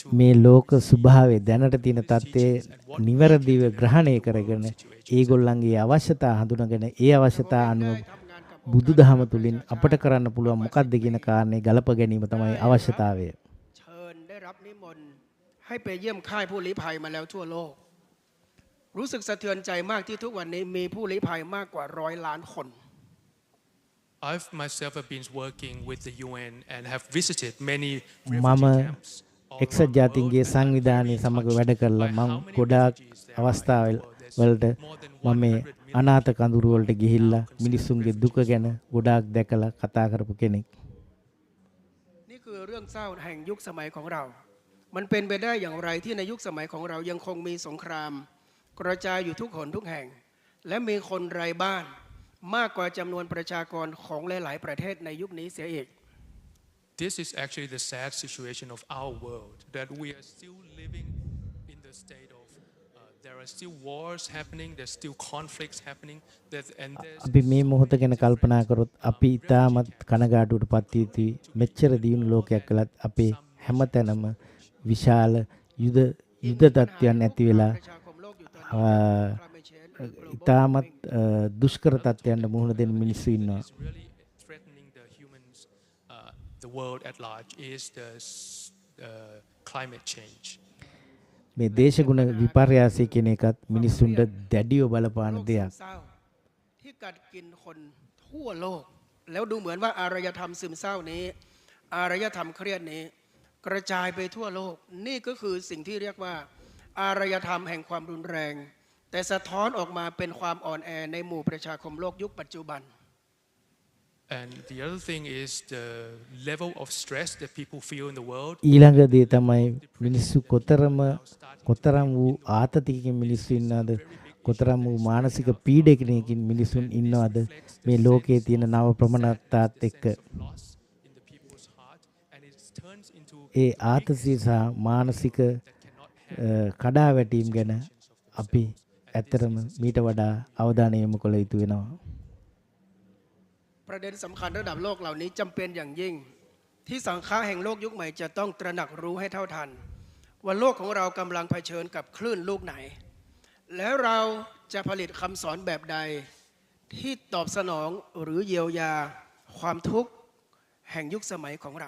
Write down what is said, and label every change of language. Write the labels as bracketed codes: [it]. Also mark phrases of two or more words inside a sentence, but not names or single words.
[si] මේ ලෝක ස්වභාවය දැනට තියෙන තත්ත්වය නිවැරදිව ග්‍රහණය කරගෙන ඒගොල්ලන්ගේ අවශ්‍යතා හඳුනගෙන ඒ අවශ්‍යතා අනුව බුදුදහම තුලින් අපට කරන්න පුළුවන් මොකක්ද කියන කාරණේ ගලප ගැනීම තමයි අවශ්‍යතාවය. [th] เชิญได้รับนิมนต์ให้ไปเยี่ยมค่ายผู้ลี้ภัยมาแล้วทั่วโลกรู้สึกสะเทือนใจมากที่ทุกวันนี้มีผู้ลี้ภัยมากกว่า100 ล้านคน [en] I've myself have been working with the UN and have visited many [si] මම [en] refugee camps [si] එක්සත් ජාතීන්ගේ සංවිධානයේ සමග වැඩ කරලා මම ගොඩාක් අවස්ථාවලට මම මේ අනාථ කඳුරු වලට ගිහිල්ලා මිනිසුන්ගේ දුක ගැන ගොඩාක් දැකලා කතා කරපු කෙනෙක්. [th] นี่คือเรื่องเศร้าแห่งยุคสมัยของเรา มันเป็นไปได้อย่างไรที่ในยุคสมัยของเรายังคงมีสงครามกระจายอยู่ทุกหนทุกแห่งและมีคนไร้บ้านมากกว่าจำนวนประชากรของหลายๆประเทศในยุคนี้เสียอีก [en] This is actually the sad situation of our world, that we are still living in the state of there are still wars happening, there's still conflicts happening, and there's [si] අපි මේ මොහොත ගැන කල්පනා කරොත් අපි ඉතාමත් කනගාටුවට පත් වී තියි. මෙච්චර දියුණු ලෝකයක් කළත් අපේ හැමතැනම විශාල යුද තත්ත්වයන් ඇති වෙලා ඉතාමත් දුෂ්කර තත්ත්වයන්ට මුහුණ දෙන මිනිස්සු ඉන්නවා. [en] the world at large is the climate change. [si] මේ දේශගුණ විපර්යාසය කියන එකත් මිනිස්සුන්ට දැඩිව බලපාන දෙයක්. [th] ที่กัดกินคนทั่วโลกแล้วดูเหมือนว่าอารยธรรมซึมเศร้านี้อารยธรรมเครียดนี้กระจายไปทั่วโลกนี่ก็คือสิ่งที่เรียกว่าอารยธรรมแห่งความรุนแรงแต่สะท้อนออกมาเป็นความอ่อนแอในหมู่ประชาคมโลกยุคปัจจุบัน [en] And the other thing is the level of stress that people feel in the world. [si] ඊළඟ දේ තමයි මිනිස්සු කොතරම් වූ ආතතියකින් මිනිස්සු ඉන්නවද කොතරම් වූ මානසික පීඩනයකින් මිනිසුන් ඉන්නවද මේ ලෝකයේ තියෙන නව ප්‍රමණතාවත් එක්ක ඒ ආතතිය සහ මානසික කඩාවැටීම් ගැන අපි ඇත්තටම මීට වඩා අවධානය යොමු කළ යුතු වෙනවා. [th] ประเด็นสำคัญระดับโลกเหล่านี้จำเป็นอย่างยิ่งที่สังฆะแห่งโลกยุคใหม่จะต้องตระหนักรู้ให้เท่าทันว่าโลกของเรากำลังเผชิญกับคลื่นลูกไหนแล้วเราจะผลิตคำสอนแบบใดที่ตอบสนองหรือเยียวยาความทุกข์แห่งยุคสมัยของเรา